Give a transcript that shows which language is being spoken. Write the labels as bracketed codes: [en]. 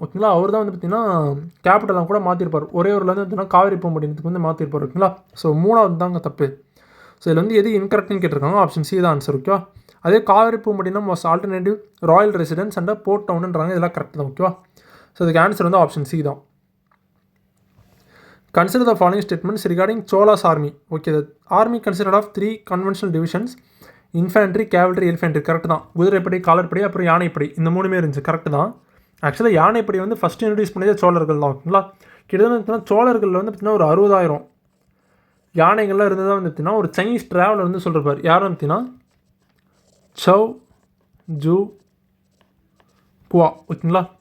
[ta] ஓகேங்களா, அவர் தான் வந்து பார்த்திங்கன்னா கேபிட்டலாம் கூட மாற்றிருப்பார். ஒரே ஊரில் வந்து பார்த்திங்கன்னா காவிரி பூம்பட்டினத்துக்கு வந்து மாற்றிருப்பார். ஓகேங்களா, ஸோ 3வது தாங்க தப்பு. ஸோ இதில் வந்து எது இன்கரெக்ட்னு கேட்டிருக்காங்க, ஆப்ஷன் சி தான் ஆன்சர். [en] ஓகேவா, அதே Kaveri Poompattinam was alternative royal residence and port டவுன்ன்றாங்க. [ta] இதெல்லாம் கரெக்ட் தான். ஓகேவா, ஸோ இதுக்கு ஆன்சர் வந்து ஆப்ஷன் சி தான். [en] Consider the following statements regarding Chola's army. Okay, the army consisted of 3 conventional divisions: infantry, cavalry, infantry. [ta] Correct தான். குதிரைப்படை, காலற்படை, அப்புறம் யானைப்படை. இந்த 3மே இருந்துச்சு. கரெக்ட் தான். ஆக்சுவலாக யானைப்படை வந்து ஃபஸ்ட்டு இன்ட்ரடியூஸ் பண்ணதே சோழர்கள் தான். ஓகேங்களா, கிட்டத்தட்ட சோழர்கள் வந்து பார்த்திங்கன்னா ஒரு 60,000 யானைகள்லாம் இருந்ததாக வந்து பார்த்திங்கன்னா ஒரு சைனீஸ் ட்ராவலர் வந்து சொல்லிருப்பார். யாரும் பார்த்திங்கன்னா சவ் ஜூ குவா. ஓகேங்களா,